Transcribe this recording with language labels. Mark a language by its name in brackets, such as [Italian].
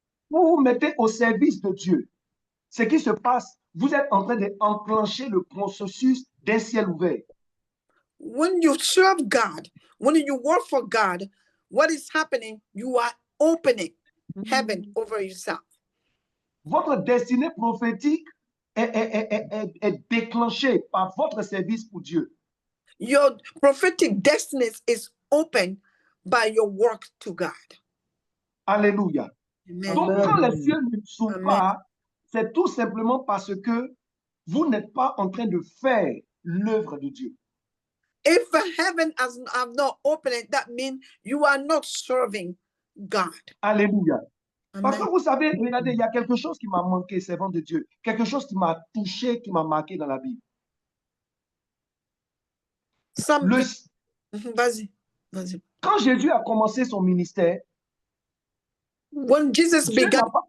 [French] Vous vous mettez au service de Dieu. Ce qui se passe, vous êtes en train d'enclencher le processus d'un ciel ouvert. [English] When you serve God, when you work for God, what is happening? You are opening heaven over yourself. [French] Votre destinée prophétique est déclenchée par votre service pour Dieu. [English] Your prophetic destiny is open by your work to God. [French] Alléluia. Amen. Donc, quand les cieux ne s'ouvrent pas, c'est tout simplement parce que vous n'êtes pas en train de faire l'œuvre de Dieu. [English] If the heaven has not opened, that means you are not serving God. [French] Alléluia. Parce que Amen. vous savez, regardez, il y a quelque chose qui m'a manqué, servant de Dieu. Quelque chose qui m'a touché, qui m'a marqué dans la Bible. Vas-y. Quand Jésus a commencé son ministère, [English] when Jesus began,